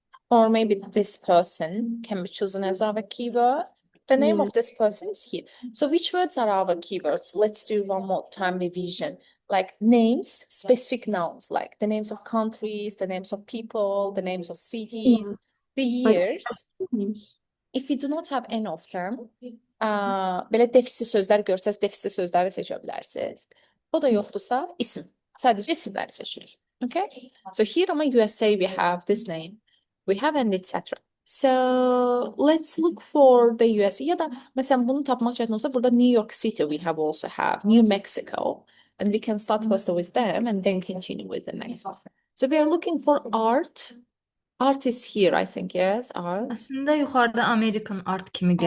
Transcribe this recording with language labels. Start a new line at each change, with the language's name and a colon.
English: Or maybe this person can be chosen as our keyword. The name Yes. of this person is here. So which words are our keywords? Let's do one more time revision. Like names, specific nouns, like the names of countries, the names of people, the names of cities, Yeah, the like years. names. If we do not have any of them,
Azerbaijani: belə defisli sözlər görsəz, defisli sözləri seçə bilərsiniz. O da yoxdursa, isim. Sadəcə isimləri seçirik.
English: Okay? So here on my USA, we have this name. We have and etc. So let's look for the USA.
Azerbaijani: Ya da məsələn bunu tapmaq çətin olsa, burada New York City
English: we also have
Azerbaijani: New Mexico.
English: And we can start first with them and then continue with the next one. So we are looking for art. Art is here, I think, yes, art.
Azerbaijani: Aslında yuxarıda American art kimi gedir.